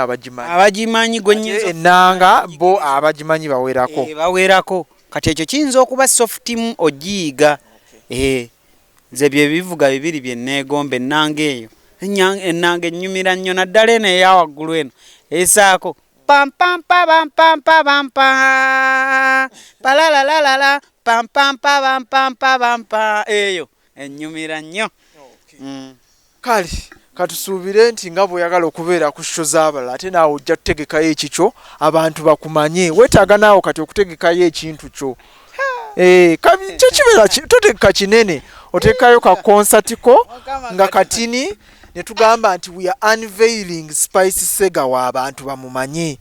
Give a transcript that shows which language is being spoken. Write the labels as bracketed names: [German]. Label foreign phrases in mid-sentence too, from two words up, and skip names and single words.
[Ganda] abagimanyi gwenyiza ennanga bo abagimanyi bawerako. Bawerako. Kati ekyo kiyinza okuba softimu ogiyiga. Nze bye bivuga bibiri bye neegomba ennanga eyo. Ennanga ennyumira nnyo naddala eno eya waggulu eno esaako pam pam pa bam pam pa bam pa palalalalala pam pam pa bam pam pa bam pa eyo ennyumira nnyo. Kale katusuubire nti nga bw'oyagala okubeera ku show z'abalala ate naawe ojja kutegekayo ekikyo abantu bakumanye. Weetaaga naawe kati okutegekayo ekintu kyo. Kyo kibeera totegeka kinene oteekayo ka concert ko nga katini ne tugamba nti [English] we are unveiling [Ganda] Spice Segawa abantu bamumanye.